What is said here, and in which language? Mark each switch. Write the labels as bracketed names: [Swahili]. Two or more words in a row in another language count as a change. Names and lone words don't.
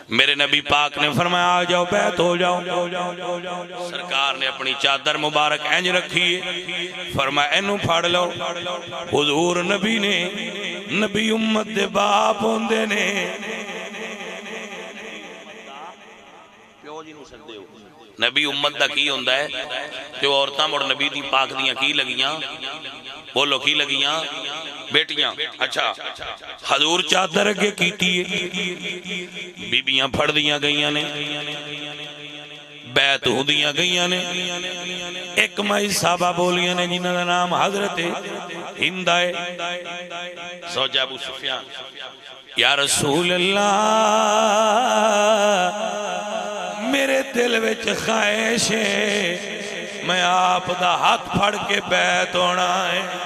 [Punjabi] میرے نبی پاک نے فرمایا آ جاؤ بیعت ہو جاؤ، سرکار نے اپنی چادر مبارک اینج رکھی ہے، فرمایا اینو پھاڑ لو، حضور نبی نے نبی امت دے باپ ہوندے نے نبی امت دا کی ہوندہ ہے جو عورتاں مڑ نبی دی پاک دیاں کی لگیاں، بولو کی لگیاں بیٹیاں، اچھا حضور چادر اگے کیتی ہے، بیبیاں پھڑ دیاں گئیاں نے، بیعت ہو دیاں گئیاں نے، ایک مائی صحابہ بولیاں نے جنہاں دا نام حضرت ہند ہے، زوجہ ابو سفیان، [Arabic] یا رسول اللہ [Punjabi] میرے دل وچ خواہش ہے میں آپ دا ہاتھ پھڑ کے بیعت ہونا ہے۔